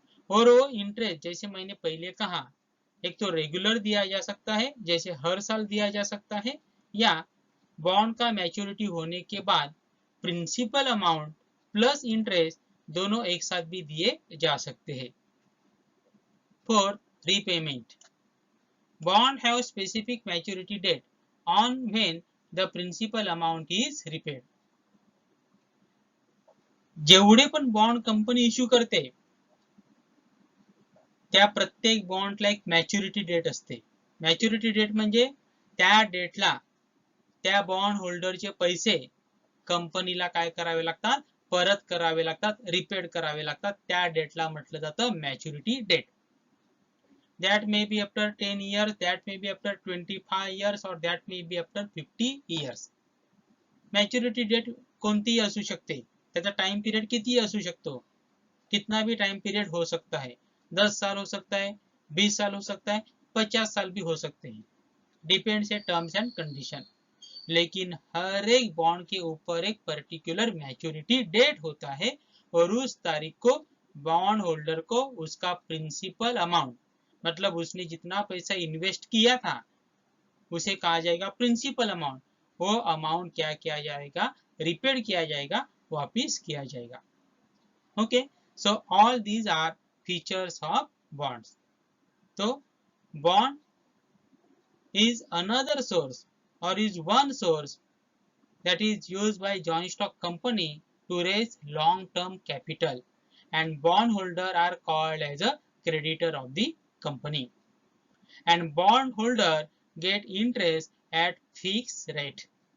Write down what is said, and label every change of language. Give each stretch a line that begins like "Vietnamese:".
Hindi: और वो इंटरेस्ट जैसे मैंने पहले कहा, एक तो रेगुलर दिया जा सकता है, जैसे हर साल दिया जा सकता है, या बॉन्ड का मैच्योरिटी होने के बाद प्रिंसिपल अमाउंट प्लस इंटरेस्ट दोनों एक साथ भी दिए जा सकते हैं.
English: For repayment, bond have specific maturity date on when the principal amount is repaid.
Marathi: जेवढे पण बॉन्ड कंपनी इश्यू करते त्या प्रत्येक बॉन्डला एक मॅच्युरिटी डेट असते. मॅच्युरिटी डेट म्हणजे त्या डेटला त्या बॉन्ड होल्डरचे पैसे कंपनीला काय करावे लागतात, परत करावे लागतात, रिपेड करावे लागतात. त्या डेटला म्हटलं जातं maturity date.
English: That may be after 10 years, that may be after 25 years, or that may be after 50 years.
Marathi: Maturity date कोणतीही असू शकते, त्याचा टाइम पीरियड कितीही असू शकतो,
Hindi: कितना भी टाइम पीरियड हो सकता है, 10 साल हो सकता है, 20 साल हो सकता है, 50 साल भी हो सकते हैं, डिपेंड्स है टर्म्स एंड कंडीशन. लेकिन हर एक बॉन्ड के ऊपर एक पर्टिकुलर मैच्योरिटी डेट होता है और उस तारीख को बॉन्ड होल्डर को उसका प्रिंसिपल अमाउंट, मतलब उसने जितना पैसा इन्वेस्ट किया था उसे कहा जाएगा प्रिंसिपल अमाउंट. वो अमाउंट क्या किया जाएगा, रिपेड किया जाएगा, वापिस किया जाएगा.
English: Okay, so all these are features of bonds. तो bond is another source or is one source that is used by joint stock company to raise long term capital, and bondholder are called as a creditor of the company, and bondholder get interest at fixed rate.